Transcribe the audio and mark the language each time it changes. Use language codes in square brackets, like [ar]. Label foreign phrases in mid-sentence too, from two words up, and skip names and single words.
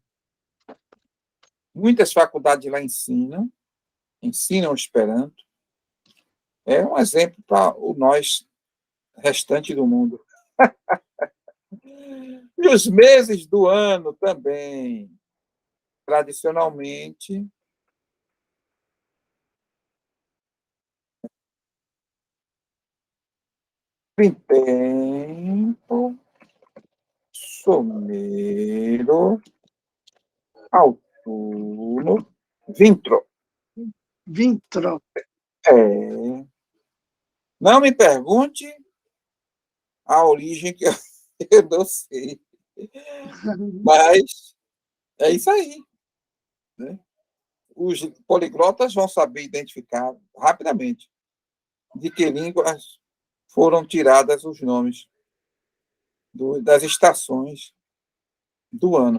[pt] Muitas faculdades lá ensinam o Esperanto. É um exemplo para nós restante do mundo. E os meses do ano também, tradicionalmente, [eo] printempo, somero, autunno, vintro. [pt] Vintro. É. Não me pergunte a origem, que eu não sei. Mas é isso aí, né? Os poliglotas vão saber identificar rapidamente de que línguas foram tiradas os nomes das estações do ano.